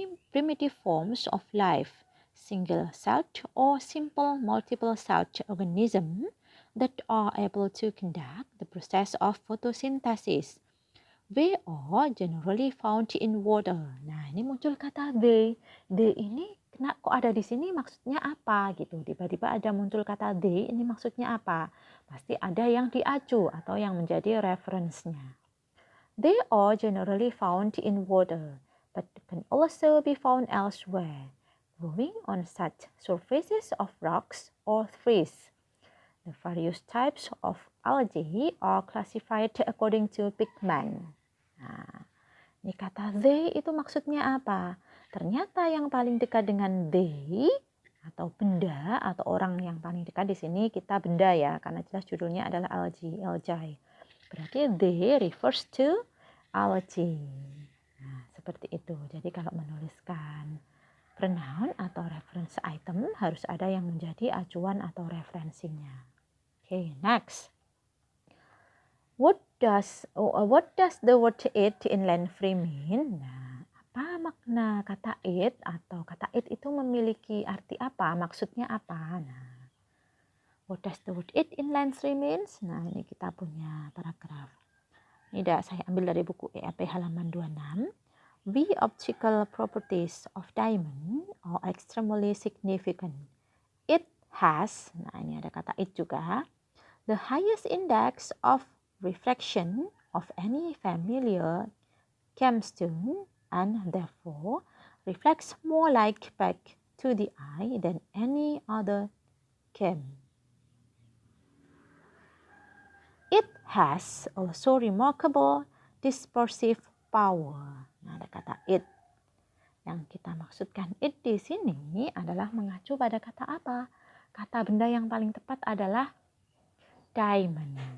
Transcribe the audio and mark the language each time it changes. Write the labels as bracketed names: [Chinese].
[English] Primitive forms of life, single-celled or simple multiple-celled organisms that are able to conduct the process of photosynthesis. They are generally found in water. [Indonesian] Nah, ini muncul kata they. They ini kok ada di sini maksudnya apa gitu. Tiba-tiba ada muncul kata they, ini maksudnya apa? Pasti ada yang diacu atau yang menjadi reference-nya. [English] They are generally found in water, but can also be found elsewhere, growing on such surfaces of rocks or trees. The various types of algae are classified according to pigment. [Indonesian] Nah, ini kata they itu maksudnya apa? Ternyata yang paling dekat dengan they atau benda atau orang yang paling dekat di sini kita benda ya, karena jelas judulnya adalah algae. Berarti they refers to algae. Nah, seperti itu. Jadi kalau menuliskan pronoun atau reference item harus ada yang menjadi acuan atau referensinya. [English] Okay, next. What does the word it in Land-Free mean? [Indonesian] Nah, apa makna kata it atau kata it itu memiliki arti apa? Maksudnya apa? [English] Nah, what does the word it in Land-Free means? [Indonesian] Nah, ini kita punya paragraf. Ini saya ambil dari buku EAP halaman 26. [English] The optical properties of diamond are extremely significant. It has, [Indonesian] nah ini ada kata it juga, [English] the highest index of reflection of any familiar gemstone and therefore reflects more light back to the eye than any other gem. It has also remarkable dispersive power. [Indonesian] Nah, ada kata it. Yang kita maksudkan it di sini adalah mengacu pada kata apa? Kata benda yang paling tepat adalah diamond.